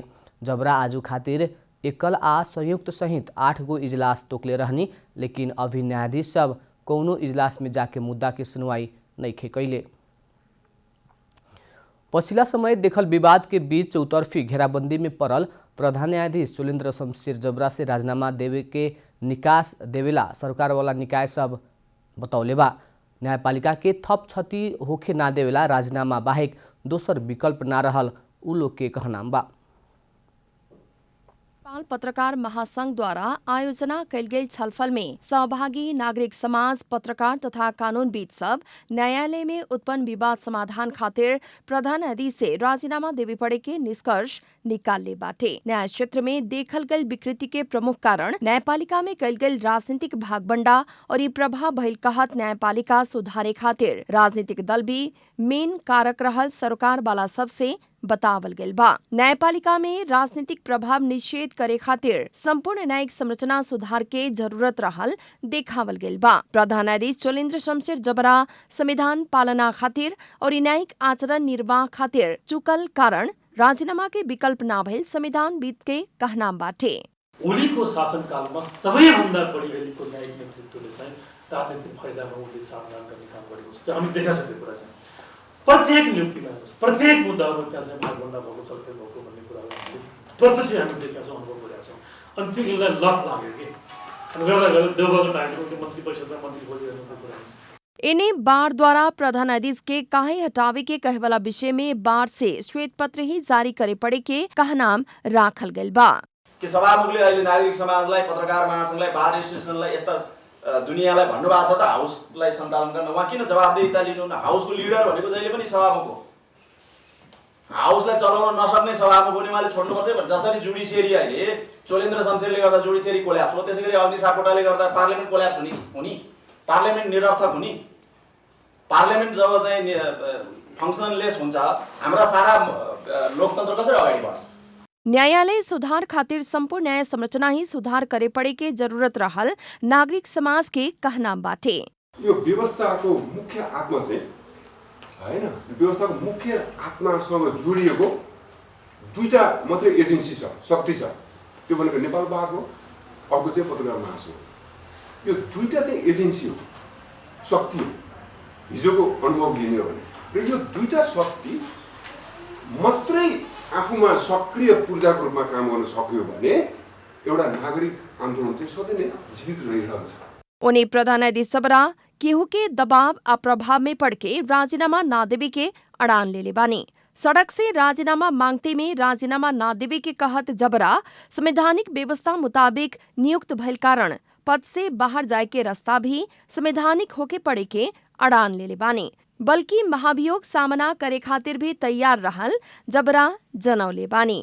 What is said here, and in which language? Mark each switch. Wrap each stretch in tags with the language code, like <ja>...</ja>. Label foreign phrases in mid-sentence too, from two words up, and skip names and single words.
<bho>जबरा आजू खातिर एकल आ संयुक्त सहित 8 गो इजलास तोकले रहनी, लेकिन अभी न्यायाधीश सब कौनो इजलास में जाके मुद्दा के सुनवाई नइखे कैले। पछिला समय देखल विवाद के बीच चौतरफी घेराबंदी में पड़ल प्रधान न्यायाधीश चुलेन्द्र शमशेर जबरा से राजीनामा देवे के निकास देवेला सरकार वाला निकाय सब बतौले बा। न्यायपालिका के थप क्षति होखे ना देवेला राजीनामा बाहेक दोसर विकल्प ना रहल उ लोग के कहनाम बा। नेपाल पत्रकार महासंघ द्वारा आयोजना कैल गेल छलफल में सहभागी नागरिक समाज, पत्रकार तथा कानूनविद सब न्यायालय में उत्पन्न विवाद समाधान खातिर प्रधान न्यायाधीश से राजीनामा देवे पड़े के निष्कर्ष निकालले बाटे। न्याय क्षेत्र में देखल गल विकृति के प्रमुख कारण न्यायपालिका में कैल गेल राजनीतिक भागबंडा और ये प्रभाव भइल कहत न्यायपालिका सुधारे खातिर राजनीतिक दल भी मेन कारक रहल सरकार वाला सबसे बतावल गेल बा। न्यायपालिका में राजनीतिक प्रभाव निषेध करे खातिर संपूर्ण न्यायिक संरचना सुधार के जरूरत रहल देखावल गेल बा। प्रधान न्यायाधीश चुलेन्द्र शमशेर जबरा संविधान पालना खातिर और न्यायिक आचरण निर्वाह खातिर चुकल कारण राजीनामा के विकल्प ना भइल संविधानविद के कहनाम बाटे।</bho> <ne>ओलीको शासनकालमा सबैभन्दा बढी अहिलेको न्यायिक नेतृत्वले चाहिँ राजनीतिक फाइदामा उनले सामना गर्ने काम गरेको छ। हामी देखासकेको कुरा छ। प्रत्येक नियुक्तिमा प्रत्येक मुद्दामा त्यहाँ चाहिँ भागभण्डा भएको छलफल भएको भन्ने कुराहरू हामीले प्रत्यक्ष हामी देखेका छौँ, अनुभव गरेका छौँ। अनि त्यो यिनलाई लत लाग्यो कि अनि गर्दा गर्दा देवबाको टाइमको मन्त्री परिषदमा मन्त्री खोजिरहेको कुरा।</ne> <bho>इन्हें बार द्वारा प्रधान न्यायाधीश के काहे हटावे के कहे वाला विषय में बार से श्वेत पत्र ही जारी करे पड़े के कहनाम राखल गइल बा।</bho> <ne>कि सभामुखले अहिले नागरिक समाजलाई, पत्रकार महासंघलाई, बार एसोसिएसनलाई यस्ता दुनियाँलाई भन्नुभएको छ त हाउसलाई सञ्चालन गर्न, उहाँ किन जवाबदेहिता लिनुहुन्न? हाउसको लिडर भनेको जहिले पनि सभामुख हो। हाउसलाई चलाउन नसक्ने सभामुख हुने उहाँले छोड्नुपर्छ। जसरी जुडिसियरी अहिले चोलेन्द्र शमशेरले गर्दा</ne> <en>judiciary collapse</en> <ne>हो, त्यसैगरी अग्नि सापकोटाले गर्दा</ne> <en>parliament collapse</en> <ne>हुने, पार्लियामेन्ट निरर्थक हुने। पार्लियामेन्ट जब चाहिँ फङ्सनलेस हुन्छ, हाम्रा सारा लोकतन्त्र कसरी अगाडि बढ्छ?</ne> <bho>न्यायालय सुधार खातिर संपूर्ण न्याय संरचना ही सुधार करे पड़े के जरूरत रहल नागरिक समाज के कहनाम बाटे।</bho> <ne>यो व्यवस्थाको मुख्य आत्मा चाहिँ हैन व्यवस्थाको मुख्य आत्मासँग जोडिएको दुईटा मात्रै एजेन्सी छ, शक्ति छ। त्यो भनेको नेपाल बाग हो, अर्को चाहिँ पत्रकार महासङ्घ हो। यो दुईटा चाहिँ एजेन्सी हो, शक्ति हो हिजोको अनुभव लिने हो भने। र यो दुईटा शक्ति मात्रै आफूमा सक्रिय पूर्जाको रूपमा काम गर्न सक्यो भने एउटा नागरिक आन्दोलन चाहिँ सधैँ नै जीवित रहिरहन्छ।</ne> <bho>उन्हें प्रधान न्यायाधीश जबरा केहू के दबाव आ प्रभाव में पड़ के राजीनामा ना देवे के अड़ान ले बानी। सड़क से राजीनामा मांगते में राजीनामा ना देवे के कहत जबरा संवैधानिक व्यवस्था मुताबिक नियुक्त भइल कारण पद से बाहर जाए के रास्ता भी संवैधानिक होके पड़े के अड़ान ले बानी, बल्कि महाभियोग सामना करे खातिर भी तैयार रहल जबरा जनौले बानी।</bho>